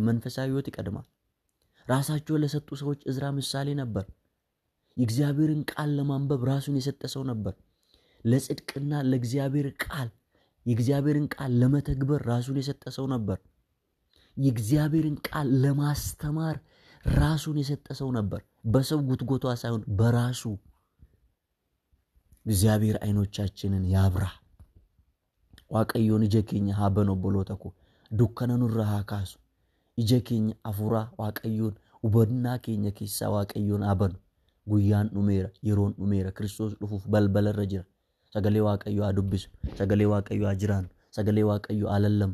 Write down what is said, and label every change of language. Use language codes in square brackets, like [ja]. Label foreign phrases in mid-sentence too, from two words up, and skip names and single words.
[am] መንፈሳዊ ህይወት ይቀድማል። ራሳቸው ለሰጡ ሰዎች እዝራ ምሳሌ ነበር። የእግዚአብሔርን ቃል ለማንበብ ራሱን የሰጠ ሰው ነበር። ለጽድቅና ለእግዚአብሔር ቃል የእግዚአብሔርን ቃል ለመተግበር ራሱን የሰጠ ሰው ነበር። የእግዚአብሔርን ቃል ለማስተማር ራሱን የሰጠ ሰው ነበር። በሰው ጉትጎቷ ሳይሆን በራሱ። እግዚአብሔር አይኖቻችንን ያብራ። [om] waaqayyoon ija keenya haa banu obboloota koo. Dukkana nurraa haa kaasu. Ija keenya hafuuraa waaqayyoon hubannaa keenya keessaa waaqayyoon haa banu. Guyyaan dhumeera, yeroon dhumeera, Kiristoos dhufuuf balbala irra jira. Sagalee waaqayyoo haa dubbisu, sagalee waaqayyoo haa jiraannu, sagalee waaqayyoo haa lallamu.